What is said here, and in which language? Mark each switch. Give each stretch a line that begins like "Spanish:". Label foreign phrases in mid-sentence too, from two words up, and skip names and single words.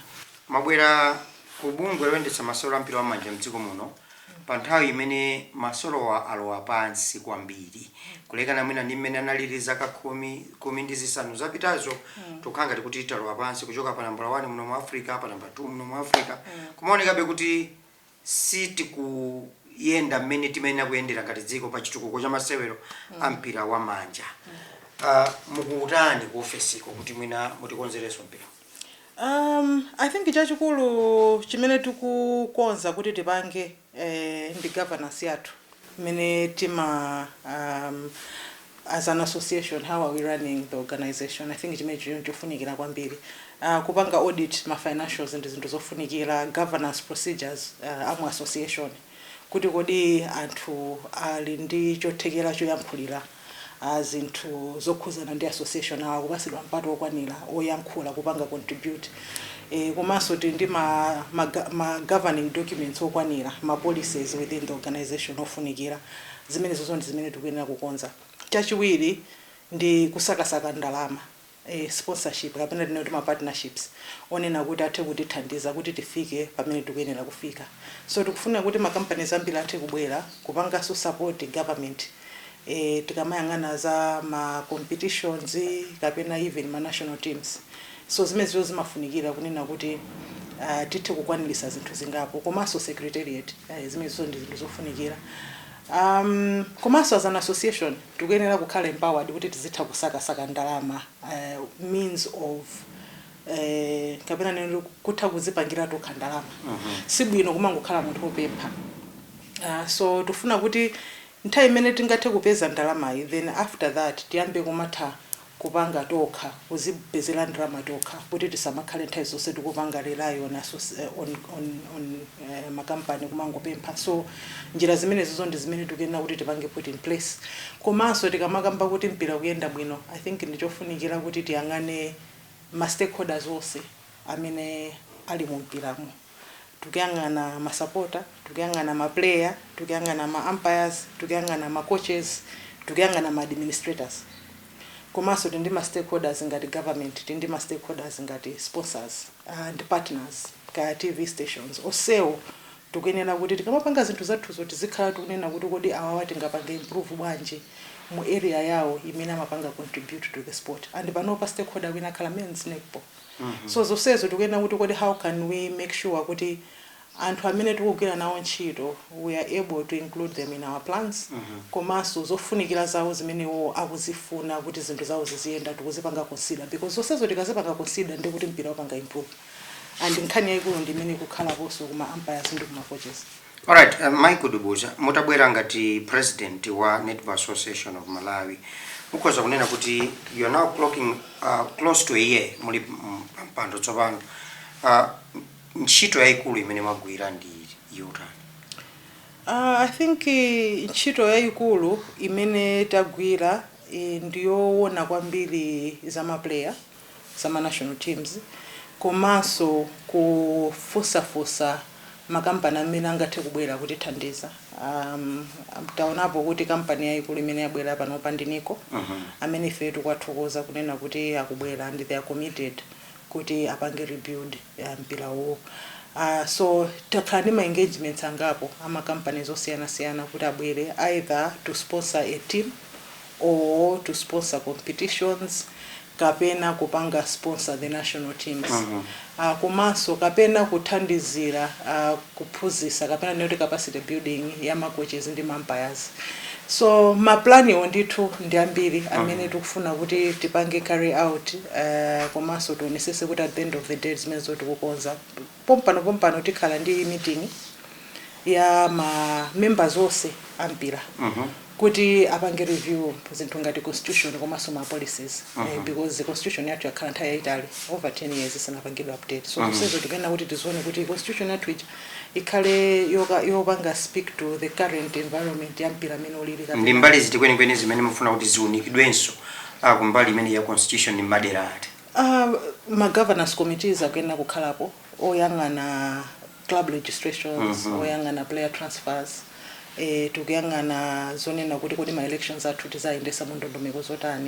Nyanja: Mabwera ku bungwe loyendetsa masewero ampira wamanja mdziko muno pa nthawi imene masewero alowa pansi kwambiri kulekana mwina ndi mmene analili zaka 10 ndi zisanu zapitazo tukhanga tikuti talowa pansi kuchoka pa nambala 1 muno mu Africa pa nambala 2 muno mu Africa kumaonekabe kuti sitikuyenda mmene timayenera kuyendera ngati dziko pa chitukuko cha masewero ampira wamanja. Mukutani ku office ko kuti mwina mutikonzereso mpira?
English: I think
Nyanja: chachikulu chimene tikukonza kuti tipange ndi
English: governance
Nyanja: yathu imene tima
English: as an association, how are we running the organization.
Nyanja: I think chimene chofunikira kwambiri kupanga audit ma financials ndi zinthu zofunikira,
English: governance procedures
Nyanja: amu association kuti kodi anthu ali ndi chothekera choyankhulira zinthu zokhuzana ndi association awo kupasidwa mpata okwanira oyankhula kupanga contribute komanso ndi ma
English: governing documents
Nyanja: okwanira, ma
English: policies within the organization
Nyanja: ofunikira. Zimene zonse zimene tikuyenera kukonza. Chachiwiri ndi kusakasaka ndalama, sponsorship kapena tinoti ma partnerships onena kuti athe kutithandiza kuti tifike pamene tikuyenera kufika. So tikufuna kuti ma companies ambiri athe kubwera kupanganso
English: support government
Nyanja: tikamayang'ana za ma competitions kapena even ma national teams. So zimene zimafunikira kunena kuti tithe kukwanilisa zinthu zingapo komanso secretariat zimene ndi zinthu zofunikira. Komanso
English: as an association
Nyanja: tikuyenera kukhala empowered kuti tizitha kusakasaka ndalama,
English: means of
Nyanja: kapena neno kutha kuzipangira tokha ndalama. Sibwino kumangokhala munthu opempha. So tufuna kuti nthawi imene tingathe kupeza ndalamayi,
English: then after that
Nyanja: tiyambe kumatha kupanga tokha kuzibhezela ndrama tokha kuti tisamakhale nthawi zonse tikupanga rely on makampani kumangopempha. So njira zimene zizo ndi zimene tikuyenera kuti tipange
English: put in place.
Nyanja: Komanso tikamakamba kuti mpira kuyenda bwino,
English: I think
Nyanja: ndichofunikira kuti tiyang'ane ma stakeholders onse amene ali mu mpiramo. Tukiyang'ana ma supporter, tukiyang'ana ma player, tukiyang'ana ma umpires, tukiyang'ana ma coaches, tukiyang'ana ma administrators. Komanso tindi ma stakeholders ngati government, tindi ma stakeholders ngati
English: sponsors and partners
Nyanja: ka
English: TV stations.
Nyanja: Osewo tukuyenera kuti tikamapanga zinthu zathu zoti zikhala tikunena kuti kodi awa tingapanga improve bwanji mu area yawo imene amapanga
English: contribute to the sport.
Nyanja: And panopa stakeholder wina khala
English: men's netball. So
Nyanja: zosezo tikuyenera kuti kodi
English: how can we make sure
Nyanja: kuti anthu amene tikugwira nawo ntchito
English: we are able to include them in our plans.
Nyanja: Komanso zofunikira zawo zimenewo akuzifuna kuti zinthu zawo ziziyenda tikuzipanga consider, because zosezo tikazipanga consider ndi kuti mpira upanga improve. And nkhani yaikulu ndi imene kukhala poso kuma umpires ndi kuma coaches. Alright, Michael Dubuza, mutabwera ngati president wa Netball Association of Malawi. Mukoza kunena kuti
English: you are now clocking close to a year
Nyanja: muli mpando tsopano. Ntchito yaikulu imene magwira ndi yotani?
English: I think
Nyanja: ntchito yaikulu imene tagwira ndiyoona kwambiri za ma player za ma national teams, komanso kufusafusa makampani amene angathe kubwera kuti thandiza. Taonapo kuti kampani yaikulu imene yabwera pano pandiniko amene ife tikwathokoza kunena kuti akubwera
English: and they are committed
Nyanja: kuti apange rebuild mpira wo.
English: So
Nyanja: takhala ndi ma
English: engagements
Nyanja: angapo ama
English: companies
Nyanja: osiyana kuti abwere
English: either to sponsor a team or to sponsor competitions,
Nyanja: kapena kupanga
English: sponsor the national teams.
Nyanja: Komanso kapena kuthandizira kuphunzitsa kapena noti
English: capacity building
Nyanja: ya ma coaches ndi ma umpires. So ma plan ondithu ndi ambiri amene tikufuna kuti tipange
English: carry out,
Nyanja: komanso tionesese kuti
English: at the end of the day
Nyanja: zimene tikukonza pompano tikhala ndi meeting ya ma members onse ampira kuti apange review zinthu ngati constitution komanso ma policies,
English: because the constitution
Nyanja: yathu yakhala nthawi yayitali
English: over 10 years
Nyanja: isanapangidwe update. So kusezo tikena kuti tizione kuti constitution yathu ikhale yopanga
English: speak to the current environment
Nyanja: ya mpira amene ulili. Ndi mbali ziti kwenikweni zimene mufuna kuti ziunikidwenso kumbali imene ya constitution ni madera ati? Ma
English: governance committees
Nyanja: akuyena kukhalapo oyang'ana
English: club registrations,
Nyanja: oyang'ana
English: player transfers,
Nyanja: tukuyang'ana zonena kuti kodi ma elections athu tizayendesa mu ndondomeko zotani,